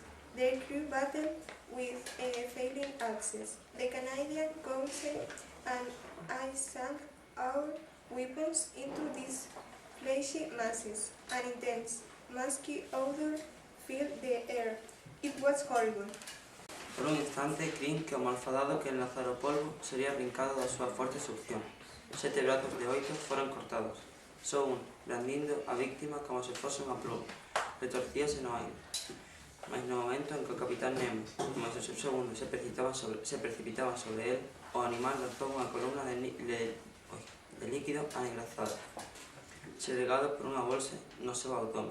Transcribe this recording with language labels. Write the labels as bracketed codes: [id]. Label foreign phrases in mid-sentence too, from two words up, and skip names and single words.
[en] Their crew battled with failing axes. The Canadian Conseil and I sank our weapons into these fleshy masses. An intense, musky odor filled the air. It was horrible. [gl] Por un instante creí que o malfadado que enlazara o polvo sería arrancado da súa forte succión. 7 brazos de 8 foron cortados. Só un, brandindo a víctima como se fose unha pluma, retorcíase no aire. Mas no momento en que o capitán Nemo e máis os seus segundos se precipitaban sobre él, o animal lanzou unha columna de líquido anegrazado, segregado por unha bolsa no seu abdome.